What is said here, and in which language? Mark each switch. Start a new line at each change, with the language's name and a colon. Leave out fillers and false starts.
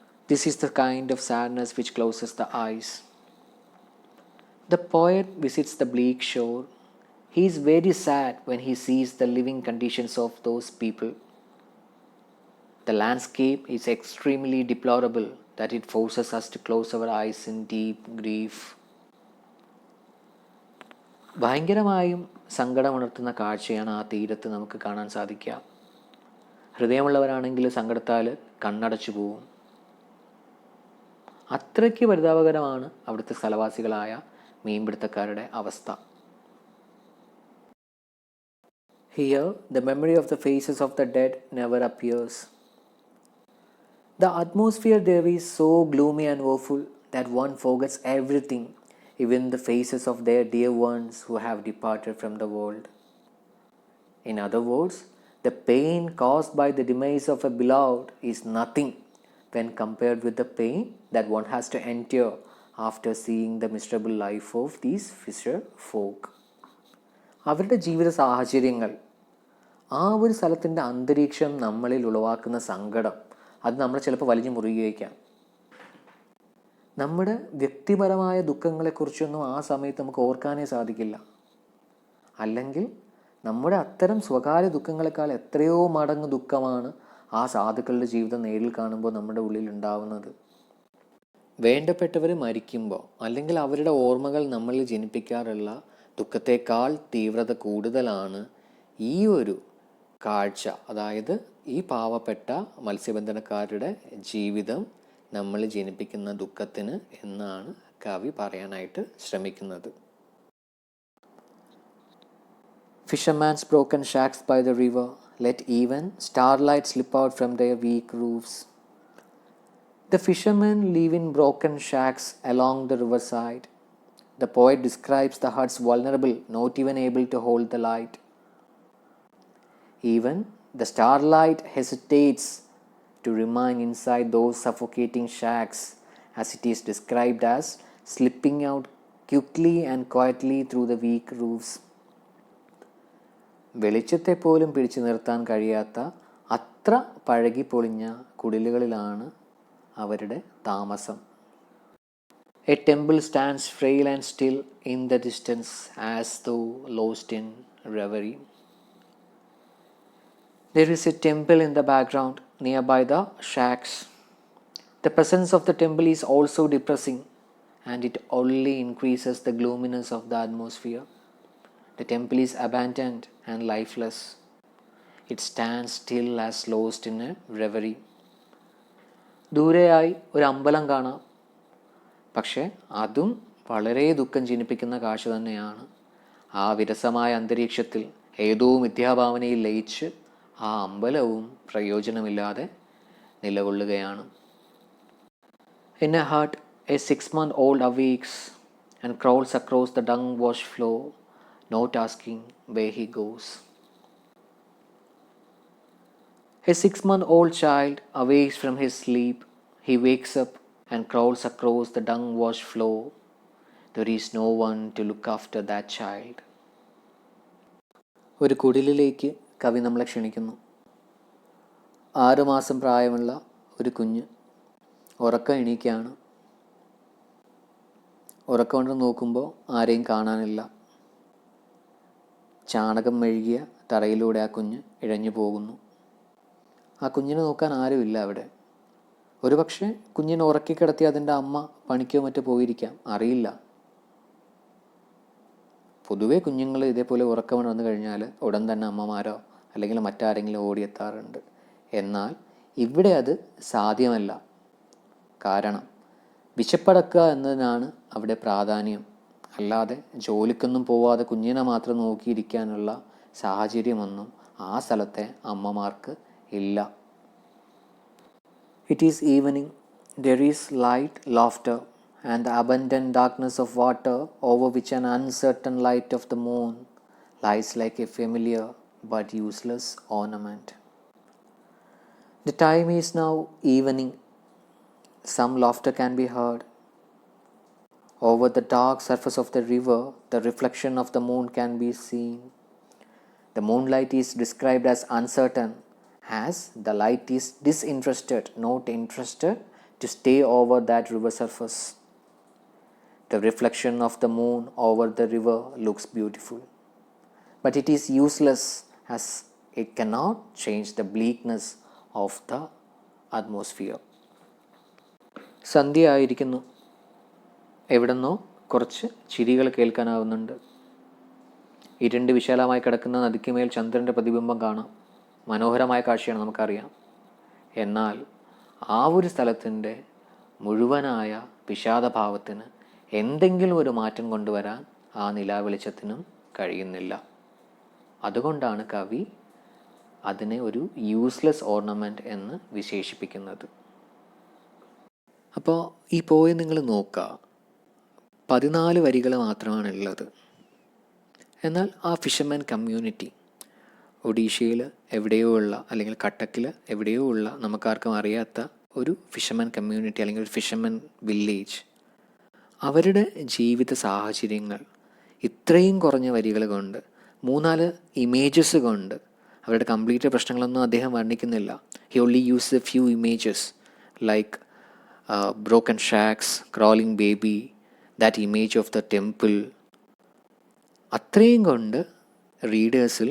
English: This is the kind of sadness which closes the eyes. The poet visits the bleak shore. He is very sad when he sees the living conditions of those people. The landscape is extremely deplorable that it forces us to close our eyes in deep grief.
Malayalam: ഭയങ്കരമായും സങ്കടമുണർത്തുന്ന കാഴ്ചയാണ് ആ തീരത്ത് നമുക്ക് കാണാൻ സാധിക്കുക. ഹൃദയമുള്ളവരാണെങ്കിൽ സങ്കടത്താൽ കണ്ണടച്ചു പോവും. അത്രയ്ക്ക് പരിതാപകരമാണ് അവിടുത്തെ സ്ഥലവാസികളായ മീൻപിടുത്തക്കാരുടെ അവസ്ഥ.
English: Here, the memory of the faces of the dead never appears. The atmosphere there is so gloomy and woeful that one forgets everything, even the faces of their dear ones who have departed from the world. In other words, the pain caused by the demise of a beloved is nothing when compared with the pain that one has to endure after seeing the miserable life of these fisher folk.
Malayalam: അവരുടെ ജീവിത സാഹചര്യങ്ങൾ, ആ ഒരു സ്ഥലത്തിൻ്റെ അന്തരീക്ഷം നമ്മളിൽ ഉളവാക്കുന്ന സങ്കടം, അത് നമ്മൾ ചിലപ്പോൾ വലിഞ്ഞു മുറുകിയേക്കാം. നമ്മുടെ വ്യക്തിപരമായ ദുഃഖങ്ങളെക്കുറിച്ചൊന്നും ആ സമയത്ത് നമുക്ക് ഓർക്കാനേ സാധിക്കില്ല. അല്ലെങ്കിൽ നമ്മുടെ അത്തരം സ്വകാര്യ ദുഃഖങ്ങളെക്കാൾ എത്രയോ മടങ്ങ് ദുഃഖമാണ് ആ സാധുക്കളുടെ ജീവിതം നേരിൽ കാണുമ്പോൾ നമ്മുടെ ഉള്ളിൽ ഉണ്ടാവുന്നത്. വേണ്ടപ്പെട്ടവർ മരിക്കുമ്പോൾ അല്ലെങ്കിൽ അവരുടെ ഓർമ്മകൾ നമ്മളിൽ ജനിപ്പിക്കാറുള്ള ദുഃഖത്തേക്കാൾ തീവ്രത കൂടുതലാണ് ഈ ഒരു കാഴ്ച, അതായത് ഈ പാവപ്പെട്ട മത്സ്യബന്ധനക്കാരുടെ ജീവിതം നമ്മൾ ജനിപ്പിക്കുന്ന ദുഃഖത്തിന് എന്നാണ് കവി പറയാനായിട്ട് ശ്രമിക്കുന്നത്.
English: Fishermen's broken shacks by the river, let even starlight slip out from their weak roofs. The fishermen live in broken shacks along the riverside. The poet describes the huts vulnerable, not even able to hold the light. Even the starlight hesitates to remain inside those suffocating shacks, as it is described as slipping out quickly and quietly through the weak roofs.
Malayalam: വെളിച്ചത്തെ പോലും പിടിച്ചു നിർത്താൻ കഴിയാത്ത അത്ര പഴകി പൊളിഞ്ഞ കുടിലുകളിലാണ് അവരുടെ താമസം.
English: A temple stands frail and still in the distance as though lost in reverie. There is a temple in the background nearby the shacks. The presence of the temple is also depressing, and it only increases the gloominess of the atmosphere. The temple is abandoned and lifeless. It stands still as lost in a reverie.
Malayalam: ദൂരെയായി ഒരു അമ്പലം കാണാം, പക്ഷേ അതും വളരെ ദുഃഖം ജനിപ്പിക്കുന്ന കാഴ്ച തന്നെയാണ്. ആ വിരസമായ അന്തരീക്ഷത്തിൽ ഏതോ മിഥ്യാഭാവനയിൽ ലയിച്ച് ആ അമ്പലവും പ്രയോജനമില്ലാതെ നിലകൊള്ളുകയാണ്.
English: In a hut, a 6-month-old awakes and crawls across the dung-washed floor, not asking where he goes. A 6-month-old child awakes from his sleep. He wakes up and crawls across the dung-washed floor. There is no one to look after that child.
Malayalam: ഒരു കുടിലിലേക്ക് കവി നമ്മളെ ക്ഷണിക്കുന്നു. 6 മാസം പ്രായമുള്ള ഒരു കുഞ്ഞ് ഉറക്കം എണീക്കുകയാണ്. ഉറക്കം കൊണ്ട് നോക്കുമ്പോൾ ആരെയും കാണാനില്ല. ചാണകം മെഴുകിയ തറയിലൂടെ ആ കുഞ്ഞ് ഇഴഞ്ഞു പോകുന്നു. ആ കുഞ്ഞിനെ നോക്കാൻ ആരുമില്ല അവിടെ. ഒരുപക്ഷെ കുഞ്ഞിനെ ഉറക്കിക്കിടത്തി അതിൻ്റെ അമ്മ പണിക്കോ മറ്റോ പോയിരിക്കാം, അറിയില്ല. പൊതുവെ കുഞ്ഞുങ്ങൾ ഇതേപോലെ ഉറക്കം വന്നു കഴിഞ്ഞാൽ ഉടൻ തന്നെ അമ്മമാരോ അല്ലെങ്കിൽ മറ്റാരെങ്കിലും ഓടിയെത്താറുണ്ട്. എന്നാൽ ഇവിടെ അത് സാധ്യമല്ല. കാരണം വിശപ്പടക്കുക എന്നതിനാണ് അവിടെ പ്രാധാന്യം. അല്ലാതെ ജോലിക്കൊന്നും പോവാതെ കുഞ്ഞിനെ മാത്രം നോക്കിയിരിക്കാനുള്ള സാഹചര്യമൊന്നും ആ സ്ഥലത്തെ അമ്മമാർക്ക് ഇല്ല.
English: It is evening. There is light, laughter, and the abundant darkness of water over which an uncertain light of the moon lies like a familiar but useless ornament. The time is now evening. Some laughter can be heard. Over the dark surface of the river, the reflection of the moon can be seen. The moonlight is described as uncertain, as the light is disinterested, not interested to stay over that river surface. The reflection of the moon over the river looks beautiful, but it is useless as it cannot change the bleakness of the atmosphere.
Malayalam: സന്ധ്യ ആയിരിക്കുന്നു. എവിടെന്നോ കുറച്ച് ചിരികൾ കേൾക്കാനാവുന്നുണ്ട്. ഇരുണ്ട് വിശാലമായി കിടക്കുന്ന നദിക്കുമേൽ ചന്ദ്രൻ്റെ പ്രതിബിംബം കാണാം. മനോഹരമായ കാഴ്ചയാണ്, നമുക്കറിയാം. എന്നാൽ ആ ഒരു സ്ഥലത്തിൻ്റെ മുഴുവനായ വിഷാദഭാവത്തിന് എന്തെങ്കിലും ഒരു മാറ്റം കൊണ്ടുവരാൻ ആ നിലാവെളിച്ചത്തിനും കഴിയുന്നില്ല. അതുകൊണ്ടാണ് കവി അതിനെ ഒരു
English: useless ornament
Malayalam: എന്ന് വിശേഷിപ്പിക്കുന്നത്. അപ്പോൾ ഈ പോയം നിങ്ങൾ നോക്കുക, 14 വരികൾ മാത്രമാണുള്ളത്. എന്നാൽ ആ
English: fisherman community
Malayalam: ഒഡീഷയിൽ എവിടെയോ ഉള്ള അല്ലെങ്കിൽ കട്ടക്കിൽ എവിടെയോ ഉള്ള നമുക്കാർക്കും അറിയാത്ത ഒരു ഫിഷർമാൻ കമ്മ്യൂണിറ്റി അല്ലെങ്കിൽ ഒരു
English: fisherman village,
Malayalam: അവരുടെ ജീവിത സാഹചര്യങ്ങൾ ഇത്രയും കുറഞ്ഞ വരികൾ കൊണ്ട് 3-4 ഇമേജസ് കൊണ്ട് അവരുടെ കംപ്ലീറ്റ് പ്രശ്നങ്ങളൊന്നും അദ്ദേഹം വർണ്ണിക്കുന്നില്ല.
English: He only use a few images like broken shacks, crawling baby, that image of the temple.
Malayalam: അത്രയും കൊണ്ട് റീഡേഴ്സിൽ അവരുടെ അവസ്ഥ പരിപൂർണതയോടെ അവതരിപ്പിക്കാൻ